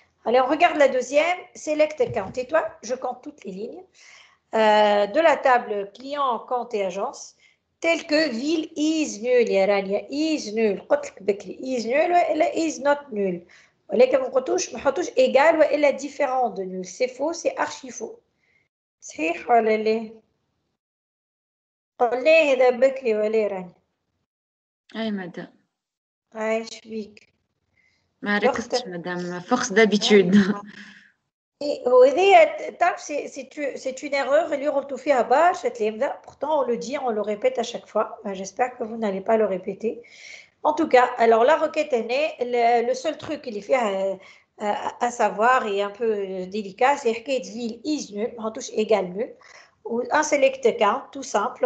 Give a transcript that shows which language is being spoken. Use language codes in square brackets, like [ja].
[fr] Allez, on regarde la deuxième, select count. Et toi, je compte toutes les lignes de la table client, compte et agence, telles que ville is nul, يا رانيا is nul, [ar] قلت لك بكري [fr] is nul ولا is not nul. [ar] ولكن ما نحطوش [fr] égal وإلا différent de nul. C'est faux, c'est archi faux. [ar] صحيح ولا لا؟ قلناه هذا بكري ولا راني؟ أي مدام عايش بيك. ما ركزتش مدام فورس دابيتود. وهذه تعرف [fr] c'est une erreur [ar] اللي غلطوا فيها برشا تلامذة. [fr] Pourtant on le dit, on le répète à chaque fois. J'espère que vous n'allez pas le répéter. En tout cas, alors la requête est née. Le seul truc qu'il y a à savoir et un peu délicat, c'est que ville is nul, on touche égal nul, ou un select count, tout simple.